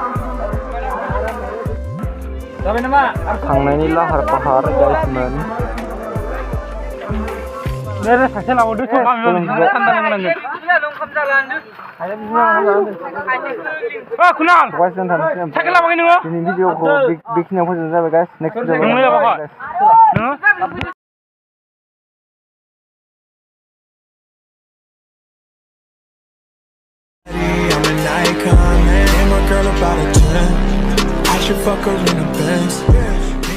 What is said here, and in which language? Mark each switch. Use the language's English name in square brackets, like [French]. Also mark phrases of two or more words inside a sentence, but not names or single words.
[Bodo] थांनायनि लाहार फाहार गाइसमोन मेरे सासे लाबोदो सम आं थान्दा नांनांगोन कुनाल साइकेल लाबोखै नोङो दिनैनि भिडिअखौ बेखिनियाव फोजोबनाय जाबाय गाइस [English] next video I'm an icon, man. And my girl about a 10. I should fuck her in a Benz.